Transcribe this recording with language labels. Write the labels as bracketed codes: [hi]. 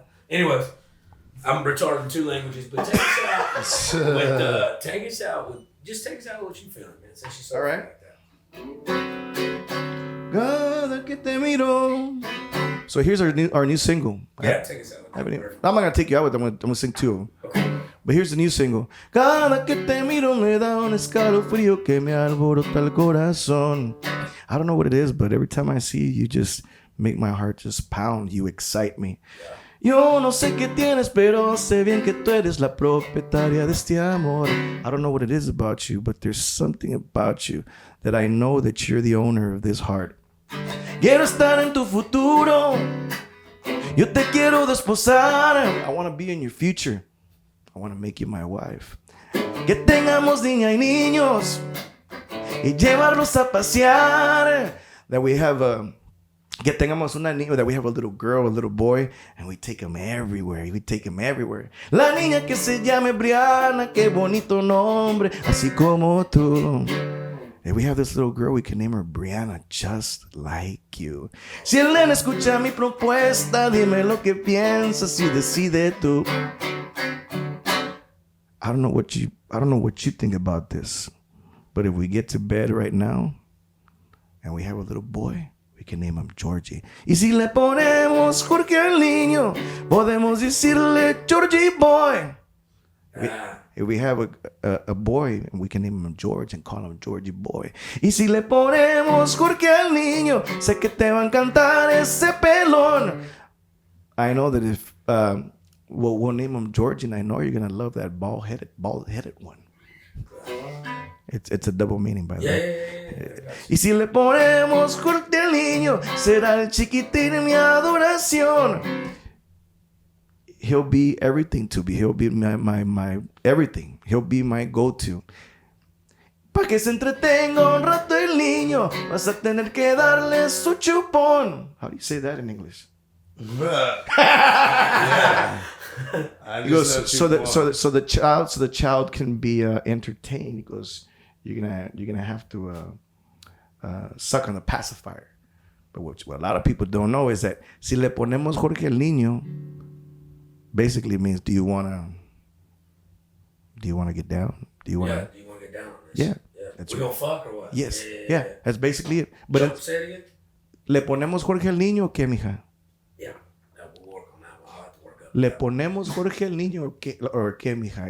[en] Anyways, I'm retarded in 2 languages, but take us out with take us out with what you feeling, man. Since you're so All right. like that. [es] Cada que te miro. [en] So here's our new single. Yeah, take us out. I'm not gonna take you out with them. I'm gonna sing 2 of them. Okay. But here's the new single. [es] Cada que te miro me da un escalofrío que me alborota el corazón. [en] I don't know what it is, but every time I see you, you just make my heart just pound. You excite me. [es] Yo no sé qué tienes, pero sé bien que tú eres la propietaria de este amor. [en] I don't know what it is about you, but there's something about you that I know that you're the owner of this heart. [es] Quiero estar en tu futuro. Yo te quiero desposar. [en] I want to be in your future. I want to make you my wife. [es] Que tengamos niña y niños y llevarlos a pasear. [en] That we have [es] que tengamos una niña, [en] that we have a little girl, a little boy, and we take them everywhere. We take them everywhere. [es] La niña que se llame Brianna, qué bonito nombre, así como tú. [en] And we have this little girl, we can name her Brianna, just like you. [es] Si el nene escucha mi propuesta, dime lo que piensas y decide tú. [en] I don't know what you think about this, but if we get to bed right now and we have a little boy, we can name him Georgie. [es] Y si le ponemos Jorge al niño, podemos decirle Georgie boy. [en] If we have a boy, we can name him George and call him Georgie boy. [es] Y si le ponemos Jorge al niño, sé que te va a encantar ese pelón. [en] I know that if we'll name him George, and I know you're gonna love that bald-headed one. It's a double meaning, by the way. [es] Y si le ponemos Jorge al niño, será el chiquitín mi adoración. [en] He'll be everything to me. He'll be my everything. He'll be my go-to. [es] Pa' que se entretenga un rato el niño, vas a tener que darle su chupón. [en] How do you say that in English? He goes, so the child can be entertained. He goes, you're gonna have to suck on the pacifier. But what a lot of people don't know is that [es] si le ponemos Jorge el niño, [en] basically means do you wanna get down? Do you wanna get down on this? Yeah. That's we gonna fuck or what? Yes. Yeah. That's basically it. But say it again. [es] ¿Le ponemos Jorge el niño o qué, mija? [en] Yeah. We'll work on that. I'll have to work up. [es] ¿Le ponemos Jorge el niño or qué, mija?